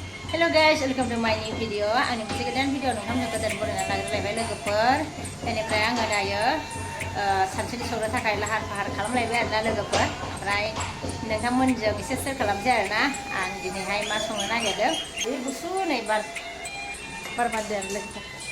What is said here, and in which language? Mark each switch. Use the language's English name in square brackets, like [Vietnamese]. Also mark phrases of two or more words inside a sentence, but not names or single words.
[English] Hello guys, welcome to my new video. [Bodo] Ani moनसे गोदान भिडिअ नोंथांमोननो गोदान बरायना लाग्रोलायबाय लोगोफोर। बेनिफ्राय आङो दायो सानसेनि संनो थाखाय लाहार फाहार खालामलायबाय आरोना लोगोफोर। ओमफ्राय नोंथांमोनजों एसे शेयार खालामसै आरोना आं दिनैहाय मा संनो नागिरदों। बे गुसु नै बार बारदों आरो लोगोफोर।